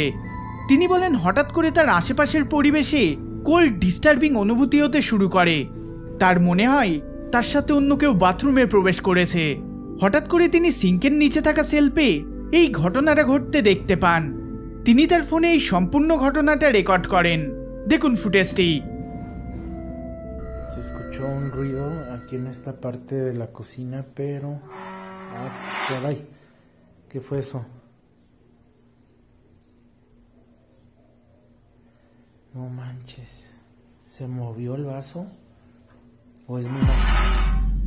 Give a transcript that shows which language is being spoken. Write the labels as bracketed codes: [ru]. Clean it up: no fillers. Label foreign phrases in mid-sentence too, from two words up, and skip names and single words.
[bn] তিনি বলেন হঠাৎ করে তার আশেপাশের পরিবেশে [en] cold disturbing [bn] অনুভূতি হতে শুরু করে। তার মনে হয় তার সাথে অন্য কেউ বাথরুমে প্রবেশ করেছে। হঠাৎ করে তিনি সিঙ্কের নিচে থাকা সেলফে এই ঘটনাটা ঘটতে দেখতে পান। তিনি তার ফোনে এই সম্পূর্ণ ঘটনাটা রেকর্ড করেন। দেখুন ফুটেজটি। [es] Se escuchó un ruido aquí en esta parte de la cocina, pero... ¡Ah, caray! ¿Qué fue eso? No manches. ¿Se movió el vaso? ¿O es mi imaginación?